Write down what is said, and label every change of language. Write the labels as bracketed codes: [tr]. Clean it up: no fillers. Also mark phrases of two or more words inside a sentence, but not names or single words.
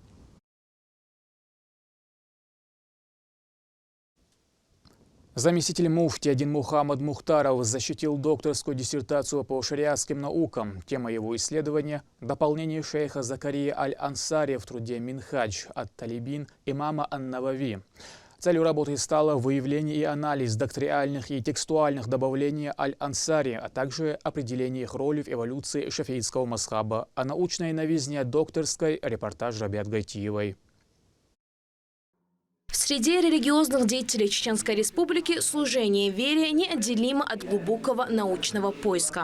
[ru] Заместитель муфти Адин Мухаммад Мухтаров защитил докторскую диссертацию по шариатским наукам. Тема его исследования – дополнение шейха Закария Аль-Ансари в труде «Минхадж от-Талибин» имама Ан-Навави. Целью работы стало выявление и анализ доктринальных и текстуальных добавлений Аль-Ансари, а также определение их роли в эволюции шафиитского мазхаба, а научной новизне докторской – репортаж Рабиат Гайтиевой. В среде религиозных деятелей Чеченской Республики служение вере неотделимо от глубокого научного поиска.